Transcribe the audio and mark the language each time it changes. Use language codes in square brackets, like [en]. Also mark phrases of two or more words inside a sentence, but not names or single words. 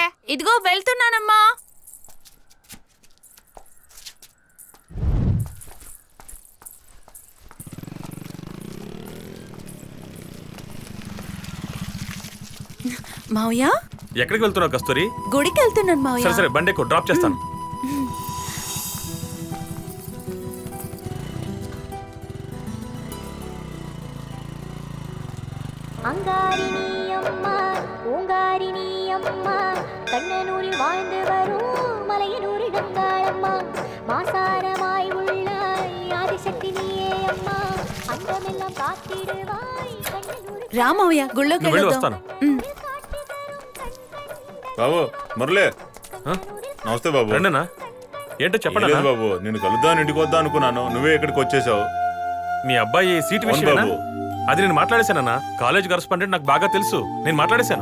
[te] ఇదిగో వెళ్తున్నానమ్మా. మావయ్య, ఎక్కడికి వెళ్తున్నావు కస్తూరి? గుడికి వెళ్తున్నాను మావయ్య. సరే సరే, బండి ఎక్కువ డ్రాప్ చేస్తాను. [ta] அங்காரினியம்மா பூங்காரினியம்மா கண்ணனூரில் வாழ்ந்து வரும் மலையனூரில் கங்காளம்மா மாசாரமாய் உள்ளாய் ஆதிசக்தி நீயே அம்மா அந்தமெல்லாம் காத்திடுவாய் கண்ணனூரில் [te] రా మావయ్య, గుళ్ళోకి నువ్వు వెళ్ళి వెళ్దాం. వస్తాను. బాబు మురళి, నమస్తే బాబు. రండినా, ఏంటో చెప్పండి లేదు అన్నా. బాబు, నేను కలుద్దాం ఇంటికి వద్దా అనుకున్నాను, నువ్వే ఇక్కడికి వచ్చేసావు. మీ అబ్బాయి సీటు అవును విషయమేనా? బాబు. అది నేను మాట్లాడేశానన్నా. కాలేజ్ కరస్పాండెంట్ నాకు బాగా తెలుసు. నేను మాట్లాడేశాను.